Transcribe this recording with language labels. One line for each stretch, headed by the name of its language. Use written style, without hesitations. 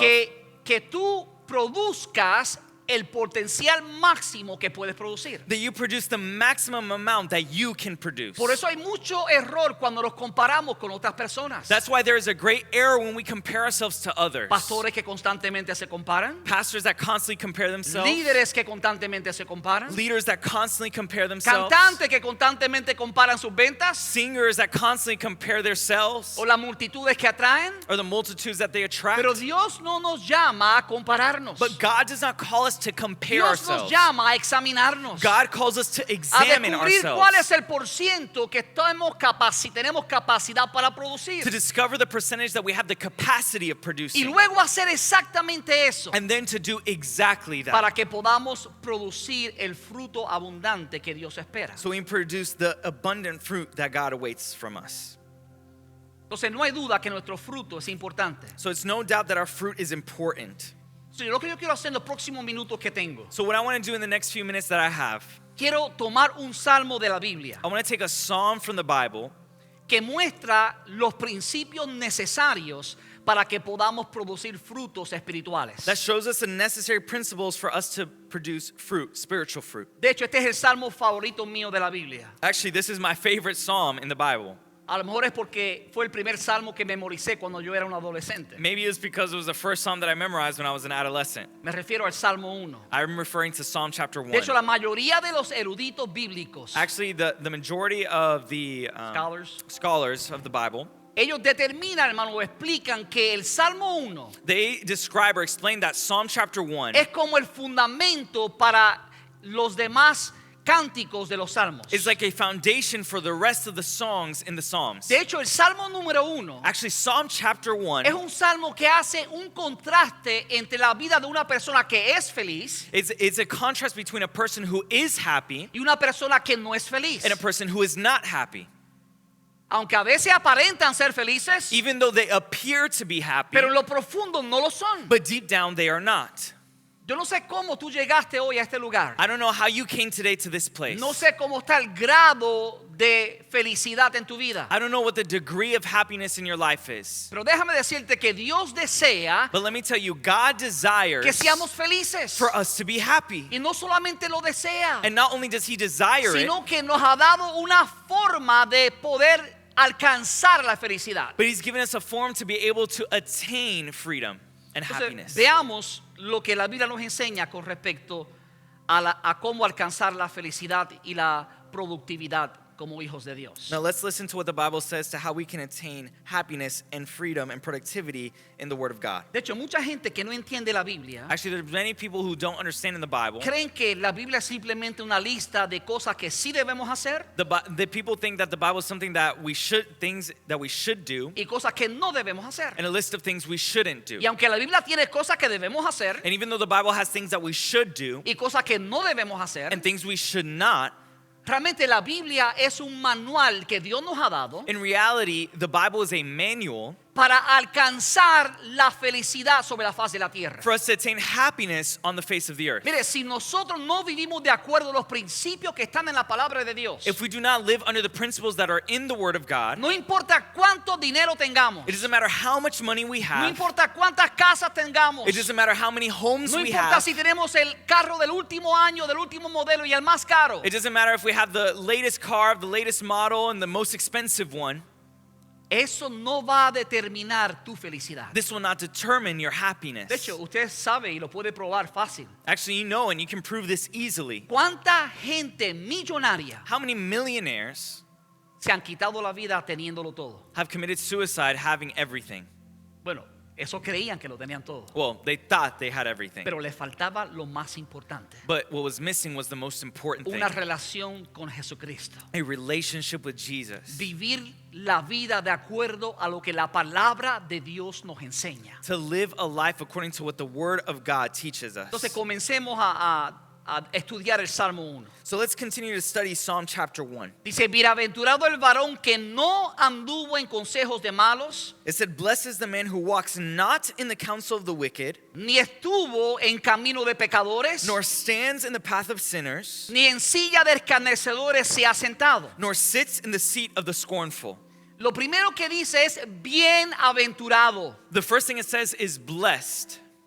Spanish: que tú produzcas el potencial máximo que puedes producir.
English: that you produce the maximum amount that you can produce.
Spanish: Por eso hay mucho error cuando nos comparamos con otras personas.
English: That's why there is a great error when we compare ourselves to others.
Spanish: Pastores que constantemente se comparan,
English: Pastors that constantly compare themselves.
Spanish: líderes que constantemente se comparan,
English: Leaders that constantly compare themselves.
Spanish: cantantes que constantemente comparan sus ventas
English: Singers that constantly compare themselves.
Spanish: o las multitudes que atraen.
English: Or the multitudes that they attract.
Spanish: Pero Dios no nos llama a compararnos.
English: But God does not call us us to compare
Spanish: Dios nos
English: ourselves.
Spanish: llama a examinarnos,
English: God calls us to
Spanish: a
English: examine
Spanish: descubrir cuál
English: ourselves,
Spanish: es el porciento que tenemos capacidad para producir.
English: to discover the percentage that we have the capacity of
Spanish: Y
English: producing,
Spanish: luego hacer exactamente eso
English: and then to do exactly that.
Spanish: para que podamos producir el fruto abundante que Dios espera.
English: So we produce the abundant fruit that God awaits from us.
Spanish: Entonces no hay duda que nuestro fruto es importante.
English: So it's no doubt that our fruit is important.
Spanish: Sí, lo que yo quiero hacer en los próximos minutos que tengo,
English: So what I want to do in the next few minutes that I have,
Spanish: quiero tomar un salmo de la Biblia
English: I want to take a psalm from the Bible
Spanish: que muestra los principios necesarios para que podamos producir frutos espirituales.
English: that shows us the necessary principles for us to produce fruit, spiritual fruit.
Spanish: De hecho, este es el salmo favorito mío de la Biblia.
English: Actually, this is my favorite psalm in the Bible.
Spanish: A lo mejor es porque fue el primer salmo que memoricé cuando yo era un adolescente.
English: Maybe it's because it was the first psalm that I memorized when I was an adolescent.
Spanish: Me refiero al Salmo 1.
English: I'm referring to Psalm chapter 1.
Spanish: De hecho, la mayoría de los eruditos bíblicos,
English: Actually, the majority of the scholars of the Bible,
Spanish: ellos determinan, hermano, o explican que el Salmo 1
English: they describe or explain that Psalm chapter 1
Spanish: es como el fundamento para los demás cánticos de los salmos.
English: is like a foundation for the rest of the songs in the Psalms.
Spanish: De hecho, el Salmo número 1
English: Actually, Psalm chapter 1
Spanish: es un salmo que hace un contraste entre la vida de una persona que es feliz
English: it's a contrast between a person who is happy
Spanish: y una persona que no es feliz.
English: and a person who is not happy.
Spanish: Aunque a veces aparentan ser felices,
English: Even though they appear to be happy,
Spanish: pero en lo profundo no lo son.
English: but deep down they are not.
Spanish: Yo no sé cómo tú llegaste hoy a este lugar.
English: I don't know how you came today to this place.
Spanish: No sé cómo está el grado de felicidad en tu vida.
English: I don't know what the degree of happiness in your life is.
Spanish: Pero déjame decirte que Dios desea
English: But let me tell you, God desires
Spanish: que seamos felices.
English: for us to be happy.
Spanish: Y no solamente lo desea,
English: And not only does He desire it,
Spanish: sino que nos ha dado una forma de poder alcanzar la felicidad.
English: but He's given us a form to be able to attain freedom and
Spanish: Entonces,
English: happiness.
Spanish: veamos lo que la Biblia nos enseña con respecto a cómo alcanzar la felicidad y la productividad como hijos de Dios.
English: Now let's listen to what the Bible says to how we can attain happiness and freedom and productivity in the Word of God.
Spanish: De hecho, mucha gente que no entiende la Biblia
English: Actually, there's many people who don't understand in the Bible.
Spanish: creen que la Biblia es simplemente una lista de cosas que sí debemos hacer
English: The people think that the Bible is something that things that we should do,
Spanish: y cosas que no debemos hacer.
English: and a list of things we shouldn't do.
Spanish: Y aunque la Biblia tiene cosas que debemos hacer
English: And even though the Bible has things that we should do
Spanish: y cosas que no debemos hacer,
English: and things we should not,
Spanish: realmente la Biblia es un manual que Dios nos ha dado
English: in reality, the Bible is a manual
Spanish: para alcanzar la felicidad sobre la faz de la tierra.
English: for us to attain happiness on the face of the earth.
Spanish: Mire, si nosotros no vivimos de acuerdo a los principios que están en la palabra de Dios,
English: If we do not live under the principles that are in the Word of God,
Spanish: no importa cuánto dinero tengamos,
English: it doesn't matter how much money we
Spanish: no
English: have,
Spanish: importa cuántas casas tengamos,
English: it doesn't matter how many homes
Spanish: no
English: we
Spanish: importa
English: have,
Spanish: si tenemos el carro del último año, del último modelo y el más caro,
English: it doesn't matter if we have the latest car, the latest model, and the most expensive one.
Spanish: eso no va a determinar tu felicidad.
English: This will not determine your happiness.
Spanish: De hecho, usted sabe y lo puede probar fácil.
English: Actually, you know, and you can prove this easily.
Spanish: ¿Cuánta gente millonaria
English: How many millionaires
Spanish: se han quitado la vida teniéndolo todo?
English: have committed suicide having everything?
Spanish: Bueno, eso creían que lo tenían todo,
English: Well, they thought they had everything.
Spanish: pero les faltaba lo más importante,
English: But what was missing was the most important thing.
Spanish: una relación con Jesucristo.
English: A relationship with Jesus.
Spanish: Vivir la vida de acuerdo a lo que la palabra de Dios nos enseña.
English: To live a life according to what the Word of God teaches us.
Spanish: Entonces comencemos a estudiar el Salmo 1.
English: So let's continue to study Psalm chapter 1.
Spanish: Dice, bienaventurado el varón que no anduvo en consejos de malos,
English: It said, "Blessed is the man who walks not in the counsel of the wicked,
Spanish: ni estuvo en camino de pecadores,
English: nor stands in the path of sinners,
Spanish: ni en silla de escarnecedores se ha sentado.
English: nor sits in the seat of the scornful."
Spanish: Lo primero que dice es bienaventurado.
English: The first thing it says is blessed.